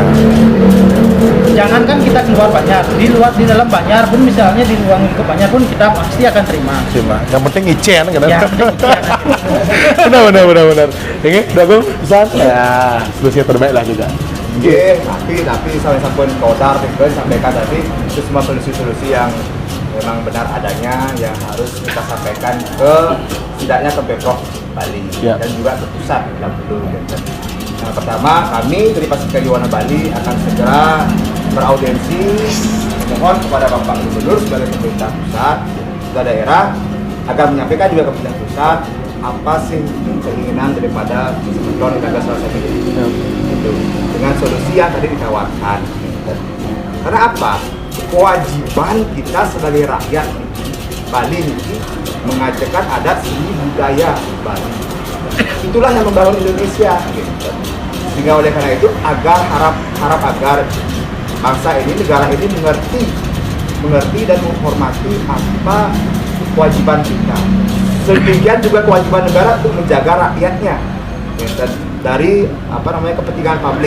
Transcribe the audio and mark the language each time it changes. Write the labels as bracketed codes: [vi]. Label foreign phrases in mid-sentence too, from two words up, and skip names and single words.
[id] Jangankan kita keluar Banjar, di dalam Banjar pun misalnya di ruang lingkup Banjar pun kita pasti akan terima. Terima. Yang penting icen kan. Ya, benar. Ini Dagung pesan. Ya, solusi terbaik lah juga. Oke, tapi sampai sampun kodar kan sampaikan tadi itu semua solusi-solusi yang memang benar adanya yang harus kita sampaikan ke setidaknya ke Pemprov Bali Ya. dan juga ke pusat bila perlu. Yang pertama, kami dari Pasifika Yuwana Bali akan segera beraudiensi mohon kepada Bapak Gubernur sebagai pemerintah pusat dan daerah agar menyampaikan juga ke pemerintah pusat apa sih keinginan daripada Kementerian Tenaga Kerja ini gitu, dengan solusi yang tadi ditawarkan. Karena apa? Kewajiban kita sebagai rakyat Bali ini mengajarkan adat seni budaya Bali. Itulah yang membangun Indonesia. Gitu. Sehingga oleh karena itu harap agar bangsa ini, negara ini mengerti dan menghormati apa kewajiban kita. Sedemikian juga kewajiban negara untuk menjaga rakyatnya dari kepentingan publik.